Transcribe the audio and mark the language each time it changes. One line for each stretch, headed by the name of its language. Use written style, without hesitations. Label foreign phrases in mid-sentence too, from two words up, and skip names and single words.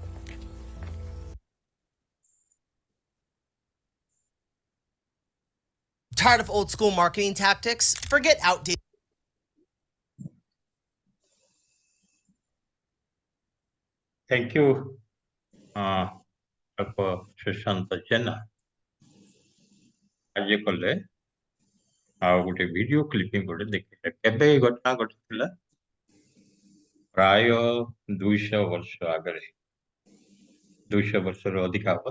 English: Tired of old school marketing tactics? Forget outdated. Thank you, Dr.
Odia: ସୁଶାନ୍ତ ଜେନା। ଆଜି କଲେ ଆଉ ଗୋଟେ
English: video clipping
Odia: ଗୋଟେ ଦେଖିଲେ। କେବେ ଏଇ ଘଟଣା ଘଟିଥିଲା? ପ୍ରାୟ 200 ବର୍ଷ ଆଗରେ, 200 ବର୍ଷରୁ ଅଧିକା ହବ।